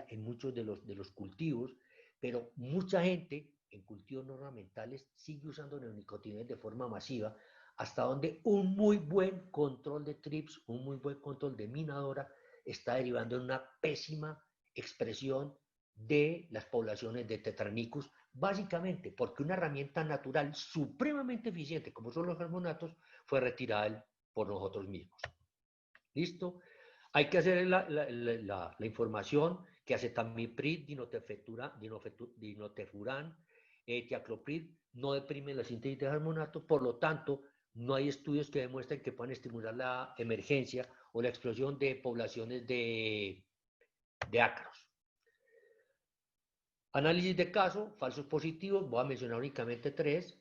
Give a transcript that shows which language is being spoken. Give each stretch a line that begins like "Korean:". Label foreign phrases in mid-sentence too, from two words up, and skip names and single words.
Spanish: en muchos de los cultivos, pero mucha gente en cultivos no ornamentales sigue usando neonicotinoides de forma masiva, hasta donde un muy buen control de trips, un muy buen control de minadora, está derivando en una pésima expresión de las poblaciones de Tetranicus, básicamente porque una herramienta natural supremamente eficiente, como son los hormonatos, fue retirada por nosotros mismos. ¿Listo? Hay que hacer la información que acetamiprid, dinotefuran, tiacloprid no deprime la síntesis de hormonatos, por lo tanto, no hay estudios que demuestren que puedan estimular la emergencia o la explosión de poblaciones de ácaros. Análisis de caso, falsos positivos, voy a mencionar únicamente 3.